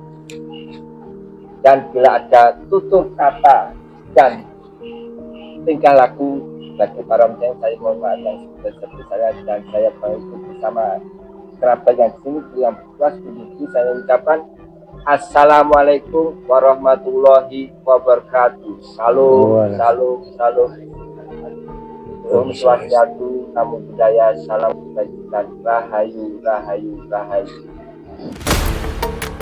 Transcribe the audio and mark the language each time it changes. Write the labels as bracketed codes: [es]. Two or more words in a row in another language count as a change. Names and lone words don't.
[id] Dan bila ada tutur kata dan tingkah laku bagi para yang saya mohon maaf yang sebesar-besarnya, dan saya berikut bersama kerabat yang di sini yang berpuas menuju saya ucapkan [ar] السلام عليكم ورحمة الله وبركاته. [id] Salam, salam, salam. [sa] Om Swastiastu, [pi] Namo Buddhaya, [id] salam kebajikan, rahayu, rahayu, rahayu.